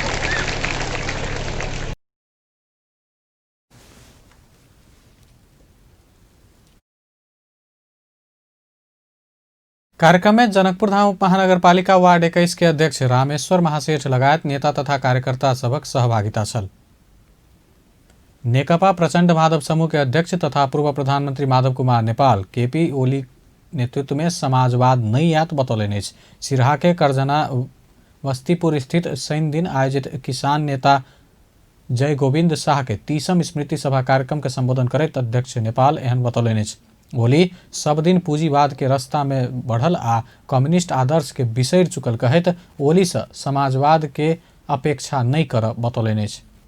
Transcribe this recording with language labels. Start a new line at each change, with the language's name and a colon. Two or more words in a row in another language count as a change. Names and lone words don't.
Maithili: कार्यक्रम में जनकपुर धाम महानगरपालिका वार्ड 21 के अध्यक्ष रामेश्वर महासेठ लगायत नेता तथा कार्यकर्ता सबक सहभागिता छल। नेकपा प्रचंड माधव समूह के अध्यक्ष तथा पूर्व प्रधानमंत्री माधव कुमार नेपाल केपी ओली नेतृत्व में समाजवाद नहीं आत बतौलनि अछि। सिरहा के करजना बस्तीपुर स्थित शनि दिन आयोजित किसान नेता जय गोविंद शाह के 30वीं स्मृति सभा कार्यक्रम के संबोधन करैत अध्यक्ष नेपाल एहन बतौलनि अछि। ओली सब दिन पूंजीवाद के रास्ता में बढ़ल आ कम्युनिस्ट आदर्श के बिसरि चुकल कहैत ओली से समाजवाद के अपेक्षा नहीं कर बतौलनि अछि।